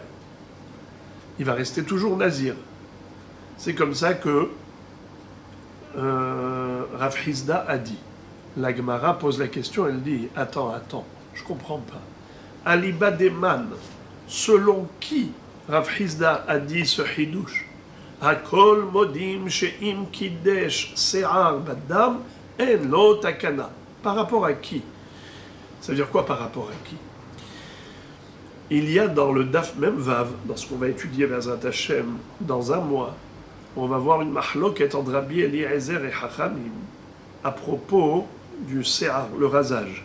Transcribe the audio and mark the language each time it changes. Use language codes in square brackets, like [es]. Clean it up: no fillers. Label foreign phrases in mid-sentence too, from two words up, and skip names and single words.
[fr] Il va rester toujours nazir. C'est comme ça que Rav Hizda a dit. La Gemara pose la question, elle dit, attends, je ne comprends pas. [arc] אליבא דמאן, [fr] selon qui Rav Hizda a dit ce hidouche? [he] הכל מודים שאם קידש שער בדם אין לו תקנה. [fr] Par rapport à qui? Ça veut dire quoi par rapport à qui? Il y a dans le Daf Memvav, dans ce qu'on va étudier [he] בעזרת השם [fr] dans un mois, on va voir une mahloket entre Rabbi Eliezer et Chachamim à propos du se'ar, le rasage.